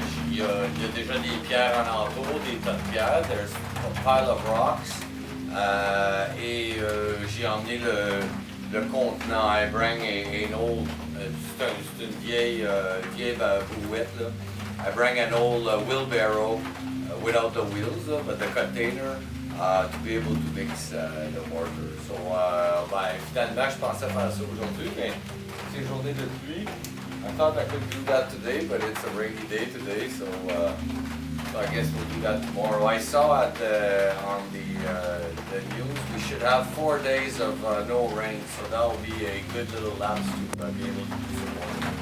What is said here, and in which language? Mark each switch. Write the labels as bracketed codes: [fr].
[fr] Il y a déjà des pierres en entour, des tas de pierres. [en] There's a pile of rocks. [fr] Et j'ai emmené le contenant. [en] I bring an old, [fr] c'est une vieille brouette là. [en] I bring an old wheelbarrow without the wheels, but the container to be able to mix the mortar. [fr] So, finalement, je pensais faire ça aujourd'hui, mais c'est journée de pluie. [en] I thought I could do that today, but it's a rainy day today, so I guess we'll do that tomorrow. I saw on the news we should have 4 days of no rain, so that will be a good little lapse to be able to do some more.